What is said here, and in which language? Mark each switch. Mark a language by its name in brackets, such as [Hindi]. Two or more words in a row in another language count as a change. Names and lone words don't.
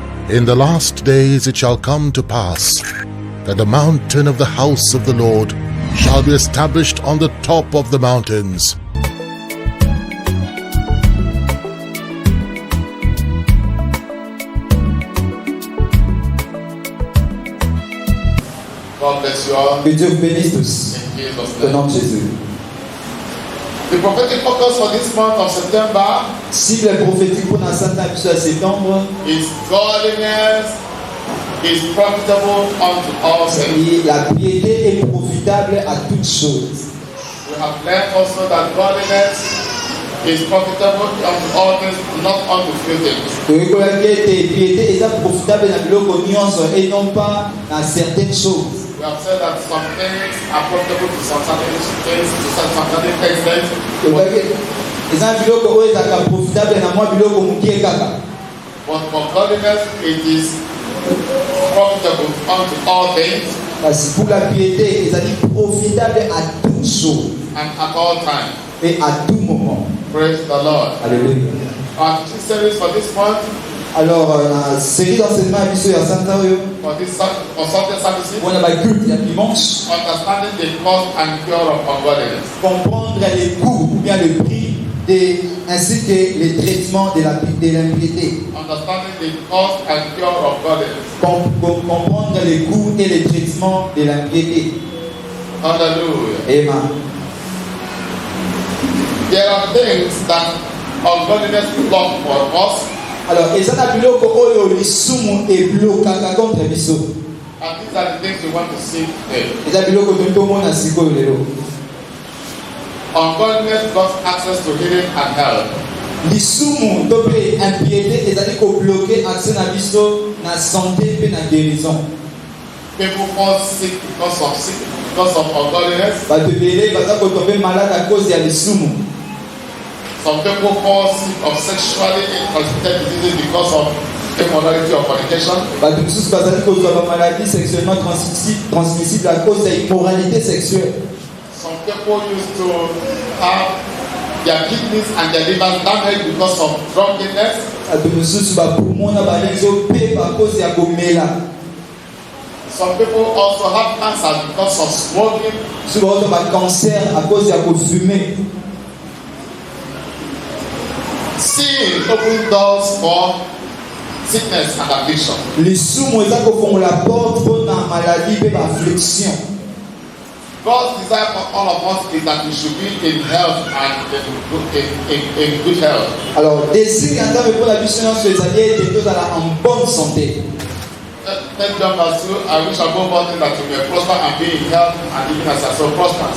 [English] In the last days it shall come to pass that the mountain of the house of the Lord shall be established on the top of the mountains. God bless you all. [French] Que Dieu vous bénisse tous. [English] In Jesus' [French] Au nom [English] name. [French] de Jésus. [English] The prophetic focus for this month of September [French] Cible prophétique pour la Sainte Épisode de septembre. [English] is godliness is profitable unto all things. [French] Et la piété est profitable à toutes choses. [English] We have learned also that godliness is profitable unto all things, not unto few things. [Lingala] Toyekolaki ete piété eza profitable na biloko nyonso [French] et non pas [Lingala] na [French] certaines choses. [English] We have said that some things are profitable to some certain things, to some certain extent. [Lingala] Toyekolaki eza biloko oyo ezalaka profitable na mwa biloko mokie kaka. [English] But for godliness, it is profitable unto all things [French] Kasi pour la piété ezali profitable à toutes choses [English] and at all times. [French] et à tout moment. [English] Praise the Lord. [French] Alléluia. [English] Our teaching series for this month, [French] Alors la série d'enseignement à [Lingala] biso ya Santa oyo [English] for Sunday services, [French] on a ba culte ya dimanche. [English] understanding the cause and cure of ungodliness. [French] Comprendre les coûts ou bien le prix ainsi que les traitements de l'impiété. [English] Understanding the cause and cure of godliness. [French] Comprendre les coûts et les traitements de l'impiété. [English] Hallelujah. Amen. There are things that ungodliness block for us, [Lingala] Alors, ezana biloko oyo lisumu eblokaka contre biso. [English] and these are the things we want to see today. [Lingala] Eza biloko totomona sikoyo lelo. [English] Ungodliness blocks access to healing and health. [Lingala] Lisumu to pe impiété ezali kobloke accès na biso na santé pe na guérison. [English] People fall sick because of ungodliness. [Lingala] Bato ebele baza kotombe malade [French] à cause [Lingala] ya lisumu. [English] Some people fall sick of sexually transmitted diseases because of immorality or fornication. [Lingala] Bato mosusu bazali kozwa ba [French] maladie sexuellement transmissible à cause [Lingala] ya [French] immoralité sexuelle. [English] Some people used to have their kidneys and their livers damaged because of drunkenness. [Lingala] Bato mosusu bapoumon na balenzo pe [French] à cause [Lingala] ya komela. [English] Some people also have cancer because of smoking. [Lingala] Mosusu bazwa ba cancer [French] à cause [Lingala] ya kofumer. [English] Sin opens doors for sickness and affliction. [Lingala] Lisumu eza kofongola porte mpona maladie pe baaffliction. [English] God's desire for all of us is that we should be in health and in good health. [Lingala] Alors désir ya nzambe mpona biso nyonso ezali ete tozala [French] en bonne santé. [English] Thank John verse 2. I wish above all things that you may prosper and be in health and even as your soul prospers.